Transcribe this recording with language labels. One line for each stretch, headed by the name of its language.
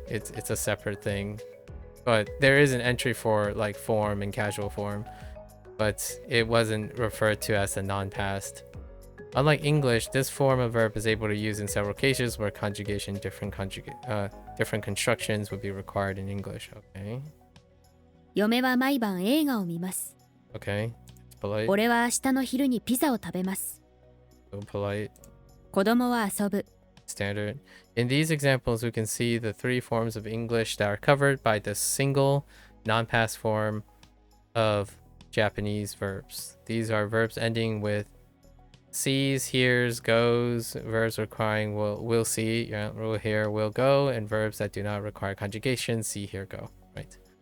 English: It's a separate thing. But there is an entry for like form and casual form, but it wasn't referred to as a non-past. Unlike English, this form of verb is able to use in several cases where different constructions would be required in English. Okay.
Japanese: 嫁は毎晩映画を見ます。
English: Okay. It's polite.
Japanese: 俺は明日の昼にピザを食べます。
English: So polite.
Japanese: 子供は遊ぶ。
English: Standard. In these examples, we can see the three forms of English that are covered by the single non-past form of Japanese verbs. These are verbs ending with sees, hears, goes, verbs requiring will see, will hear, will go, and verbs that do not require conjugation, see, hear, go. Right.